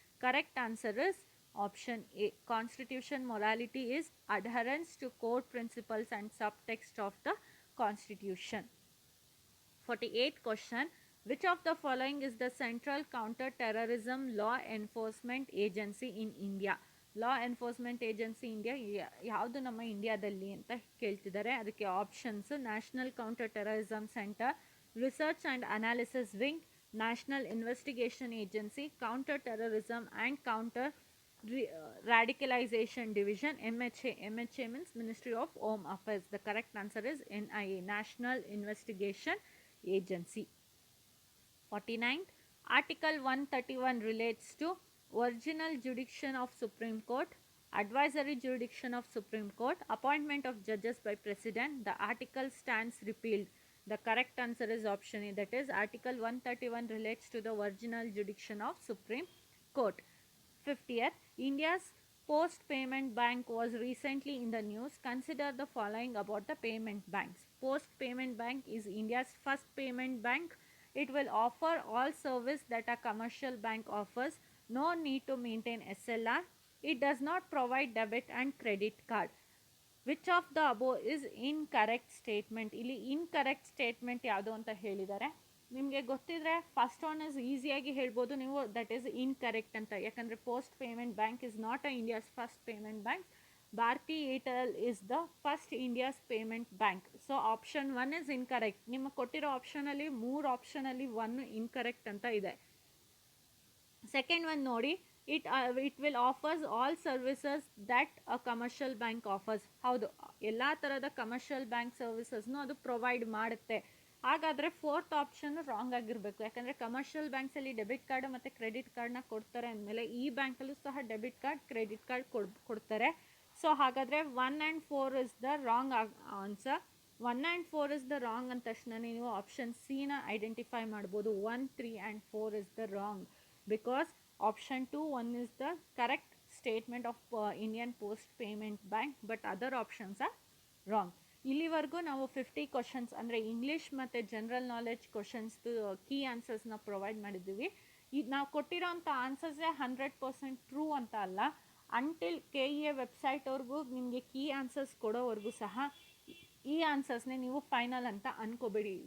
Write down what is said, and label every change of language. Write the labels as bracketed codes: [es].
[en] Correct answer is option A. Constitution morality is adherence to core principles and subtext of the constitution. 48th question. Which of the following is the central counter-terrorism law enforcement agency in India? [kn] Law enforcement agency India ಯಾವುದು ನಮ್ಮ ಇಂಡಿಯಾದಲ್ಲಿ ಅಂತ ಕೇಳ್ತಿದ್ದಾರೆ. ಅದಕ್ಕೆ options: [en] National counter terrorism centre, research and analysis wing, national investigation agency, counter terrorism and counter radicalization division, MHA means Ministry of Home Affairs. The correct answer is NIA, National Investigation Agency. 49th. Article 131 relates to original jurisdiction of Supreme Court, advisory jurisdiction of Supreme Court, appointment of judges by President. The article stands repealed. The correct answer is option A, that is Article 131 relates to the original jurisdiction of Supreme Court. 50th. India's Post Payment Bank was recently in the news. Consider the following about the payment banks. Post Payment Bank is India's first payment bank It will offer all service that a commercial bank offers. No need to maintain SLR. It does not provide debit and credit card. Which of the above is incorrect statement. [kn] ಇಲ್ಲಿ incorrect statement ಯಾವುದು ಅಂತ ಹೇಳಿದ್ದಾರೆ. ನಿಮಗೆ ಗೊತ್ತಿದ್ರೆ first one is ಈಸಿಯಾಗಿ ಹೇಳ್ಬೋದು ನೀವು, [en] that is incorrect [kn] ಅಂತ. [en] ಯಾಕಂದರೆ post payment bank is not a India's first payment bank. Bharti Airtel is the first India's payment bank. So option 1 is incorrect. [kn] ನಿಮಗೆ ಕೊಟ್ಟಿರೋ ಆಪ್ಷನಲ್ಲಿ 3 ಆಪ್ಷನಲ್ಲಿ 1 ಇನ್ಕರೆಕ್ಟ್ ಅಂತ ಇದೆ. ಸೆಕೆಂಡ್ ಒನ್ ನೋಡಿ, [en] it will offers all services that a commercial bank offers. [kn] ಹೌದು, ಎಲ್ಲ ಥರದ commercial bank ಸರ್ವಿಸಸ್ನು ಅದು provide ಮಾಡುತ್ತೆ. ಹಾಗಾದರೆ ಫೋರ್ತ್ ಆಪ್ಷನ್ ರಾಂಗ್ ಆಗಿರಬೇಕು. ಯಾಕಂದರೆ ಕಮರ್ಷಿಯಲ್ ಬ್ಯಾಂಕ್ಸಲ್ಲಿ ಡೆಬಿಟ್ ಕಾರ್ಡ್ ಮತ್ತು ಕ್ರೆಡಿಟ್ ಕಾರ್ಡ್ನ ಕೊಡ್ತಾರೆ ಅಂದಮೇಲೆ ಈ ಬ್ಯಾಂಕಲ್ಲೂ ಸಹ ಡೆಬಿಟ್ ಕಾರ್ಡ್ ಕ್ರೆಡಿಟ್ ಕಾರ್ಡ್ ಕೊಡ್ತಾರೆ. [en] So ಹಾಗಾದರೆ 1 and 4 is the wrong answer. 1 and 4 is the wrong [kn] ಅಂದ ತಕ್ಷಣ ನೀವು ಆಪ್ಷನ್ ಸಿನ ಐಡೆಂಟಿಫೈ ಮಾಡ್ಬೋದು. [en] 1, 3 and 4 [kn] is the wrong, [en] because option 2, 1 is the correct statement of Indian Post Payment Bank, but other options are wrong. [kn] ಇಲ್ಲಿವರೆಗೂ ನಾವು 50 questions ಅಂದರೆ English ಮತ್ತು general knowledge ಕ್ವಶನ್ಸ್ದು key ಆನ್ಸರ್ಸ್ನ provide ಮಾಡಿದ್ದೀವಿ. ಈಗ ನಾವು ಕೊಟ್ಟಿರೋಂಥ ಆನ್ಸರ್ಸೇ 100% ಟ್ರೂ ಅಂತ ಅಲ್ಲ. ಅಂಟಿಲ್ KEA ವೆಬ್ಸೈಟ್ವರೆಗೂ ನಿಮಗೆ ಕೀ ಆನ್ಸರ್ಸ್ ಕೊಡೋವರೆಗೂ ಸಹ ಈ ಆನ್ಸರ್ಸ್ನೇ ನೀವು ಫೈನಲ್ ಅಂತ ಅನ್ಕೋಬೇಡಿ.